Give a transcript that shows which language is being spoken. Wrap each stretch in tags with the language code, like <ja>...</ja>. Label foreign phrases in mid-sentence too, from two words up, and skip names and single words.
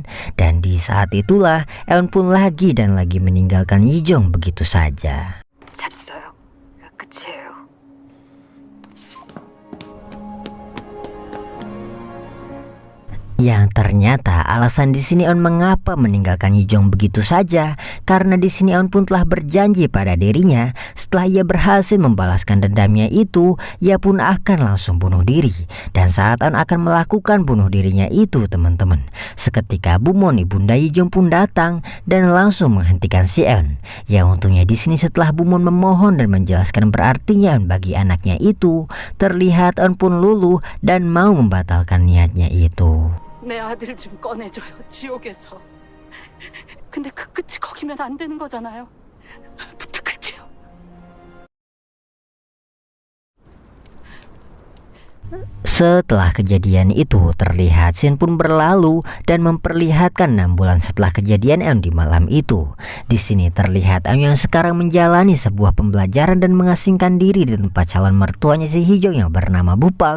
<id>Dan di saat itulah Eun pun lagi dan lagi meninggalkan Yijong begitu saja.</id> <ko>잘했어요. 끝이에요.</ko> <id>Yang ternyata alasan di sini Eun mengapa meninggalkan Yijong begitu saja, karena di sini Eun pun telah berjanji pada dirinya setelah ia berhasil membalaskan dendamnya itu, ia pun akan langsung bunuh diri. Dan saat Eun akan melakukan bunuh dirinya itu teman-teman, seketika Bumon ibunda Yijong pun datang dan langsung menghentikan si Eun. Yang untungnya di sini setelah Bumon memohon dan menjelaskan berartinya Eun bagi anaknya itu, terlihat Eun pun luluh dan mau membatalkan niatnya itu.</id> <ko>내 아들 좀 꺼내줘요, 지옥에서. 근데 그 끝이 거기면 안 되는 거잖아요. 부탁할게요.</ko> <id>Setelah kejadian itu, terlihat Shin pun berlalu dan memperlihatkan 6 bulan setelah kejadian Eun di malam itu. Di sini terlihat Eun yang sekarang menjalani sebuah pembelajaran dan mengasingkan diri di tempat calon mertuanya si Hijong yang bernama Bupak.</id>